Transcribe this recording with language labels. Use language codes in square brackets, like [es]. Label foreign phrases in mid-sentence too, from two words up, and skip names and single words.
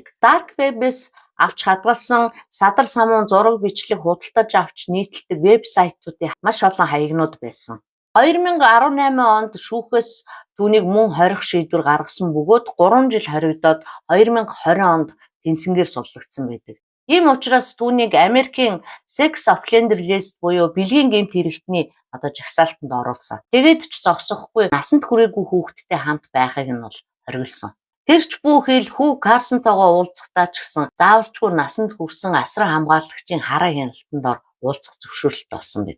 [en] Dark Web- [mn] с авч хадгалсан садар самуун зураг бичлэг худалдаж авч нийтэлдэг вебсайтуудын маш олон хаягнууд байсан. 2018 онд шүүхээс түүнийг мөн хорих шийдвэр гаргасан бөгөөд 3 жил хоригдоод 2020 онд тэнцэнгээр суллагдсан байдаг. Ийм учраас түүнийг Америкийн [en] sex offender list [mn] буюу бэлгийн гэмт хэрэгтний жагсаалтанд оруулсан. Тэгээд ч зогсохгүй насанд хүрээгүй хүүхэдтэй хамт байхыг нь бол хориглосон. Тэрч бүхэл хүү Карсонтойгоо уулзахдаа ч гэсэн заавалчгүй насанд хүрсэн асран хамгаалагчийн хараа хяналтанд уулзах зөвшөөрлөлт олсон байдаг.